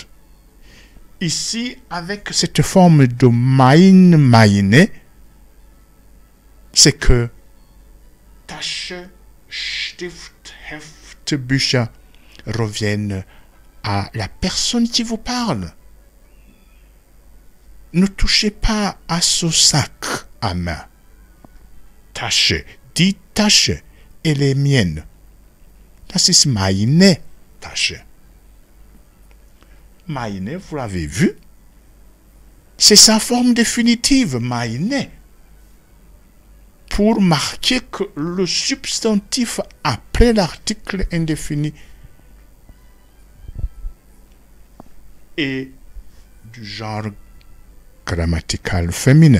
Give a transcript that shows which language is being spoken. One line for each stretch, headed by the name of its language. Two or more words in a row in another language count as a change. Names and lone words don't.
French: Ici, avec cette forme de meine, c'est que
German: Tasche, Stift, Heft, Bücher
French: reviennent à la personne qui vous parle. Ne touchez pas à ce sac à main.
German: Tasche, die Tasche,
French: elle est mienne.
German: Das ist meine Tasche. Meine,
French: vous l'avez vu, c'est sa forme définitive, meine, pour marquer que le substantif après l'article indéfini est du genre grammatical féminin.